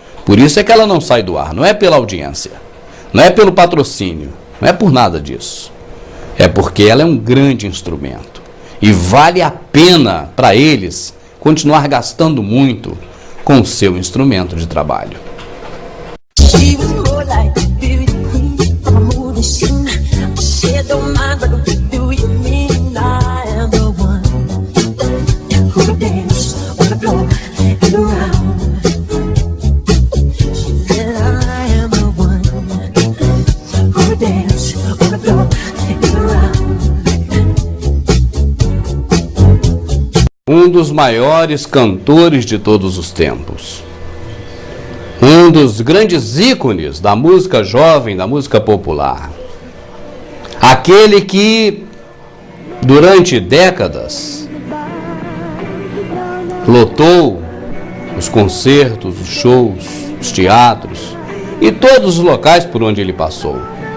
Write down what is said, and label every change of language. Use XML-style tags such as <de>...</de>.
<pt>Por isso é que ela não sai do ar. Não é pela audiência, não é pelo patrocínio, não é por nada disso. É porque ela é um grande instrumento. E vale a pena para eles continuar gastando muito com o seu instrumento de trabalho.</pt> <en>She was more like a beauty queen from a movie scene. She don't mind, but do you mean I am the one who would dance on the floor and around? She said I am the one who would dance on the floor and around.</en> <pt>Um dos maiores cantores de todos os tempos. Um dos grandes ícones da música jovem, da música popular. Aquele que, durante décadas, lotou os concertos, os shows, os teatros e todos os locais por onde ele passou.</pt>